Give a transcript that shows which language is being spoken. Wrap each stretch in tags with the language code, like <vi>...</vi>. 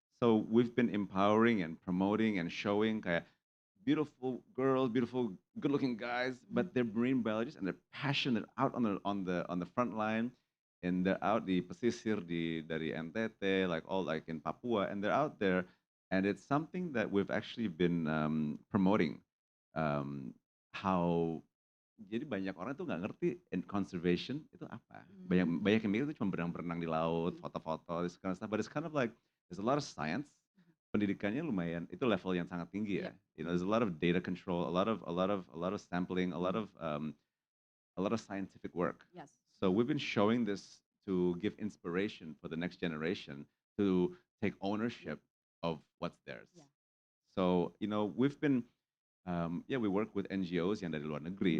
<en>So we've been empowering and promoting and showing kayak beautiful girls, beautiful, good-looking guys, but they're marine biologists and they're passionate out on the front line, and they're out</en> <id>di pesisir dari NTT,</id> <en>like all like in Papua, and they're out there, and it's something that we've actually been promoting.</en> <id>How jadi banyak orang tuh nggak ngerti</id> <en>in conservation</en> <id>itu apa. Banyak Mhm. banyak yang mikir itu cuma berenang-berenang di laut, Mhm. foto-foto,</id> <en>this kind of stuff, but it's kind of like there's a lot of science.</en> <id>Pendidikannya lumayan, itu level yang sangat tinggi ya.</id> <en>Yep. There's a lot of data control, a lot of sampling, a lot of scientific work. Yes. So we've been showing this to give inspiration for the next generation to take ownership of what's theirs. Yeah. So we've been yeah, we work with NGOs</en> <id>yang dari luar negeri,</id>